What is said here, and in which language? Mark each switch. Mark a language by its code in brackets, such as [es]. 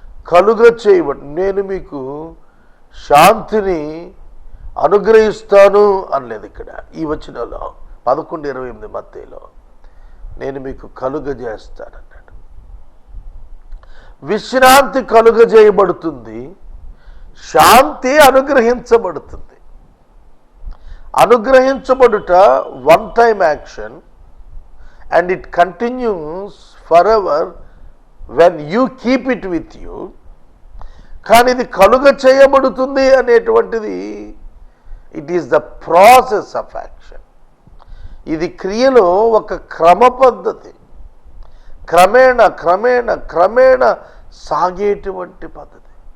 [te] కలుగ చేయబడి నేను మీకు శాంతిని అనుగ్రహిస్తాను అనలేదు ఇక్కడ ఈ వచనంలో 11:28 మత్తయిలో. నేను మీకు కలుగజేస్తానన్నాడు. విశ్రాంతి కలుగజేయబడుతుంది, శాంతి అనుగ్రహించబడుతుంది. అనుగ్రహించబడుట [en] One time action and it continues forever when you keep it with you. [te] కానీ ఇది కలుగ చేయబడుతుంది అనేటువంటిది [en] It is the process of action. [te] ఇది క్రియలో ఒక క్రమ పద్ధతి, క్రమేణ క్రమేణ క్రమేణ సాగేటువంటి పద్ధతి.